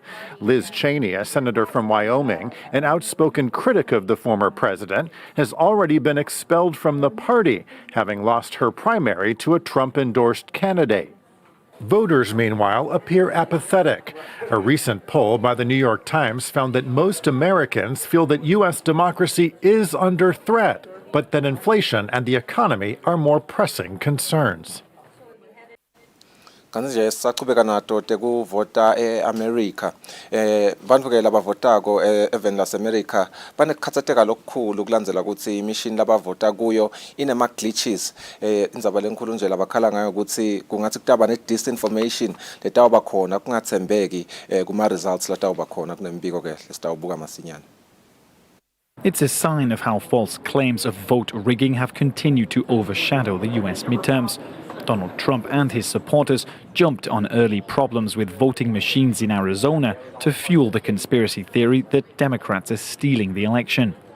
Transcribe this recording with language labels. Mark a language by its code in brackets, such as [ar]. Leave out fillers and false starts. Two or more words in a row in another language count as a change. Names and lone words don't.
[en] Liz Cheney, a senator from Wyoming, an outspoken critic of the former president, has already been expelled from the party, having lost her primary to a Trump-endorsed candidate. Voters, meanwhile, appear apathetic. A recent poll by the New York Times found that most Americans feel that U.S. democracy is under threat, but that inflation and the economy are more pressing concerns. [ss] Kanzi nje sisaqhubeka nato tekuvota eAmerica bantu ke labavotako even laseAmerica banekukhathateka lokukhulu kulandzela ukuthi imishini labavota kuyo inema glitches indzaba lenkulu nje labakhala ngayo ukuthi kungathi kutaba ne disinformation letawuba khona kungathembeki kuma results latawuba khona kunembiko ke lesitawubuka masinyane. [en] It's a sign of how false claims of vote rigging have continued to overshadow the US midterms. Donald Trump and his supporters jumped on early problems with voting machines in Arizona to fuel the conspiracy theory that Democrats are stealing the election.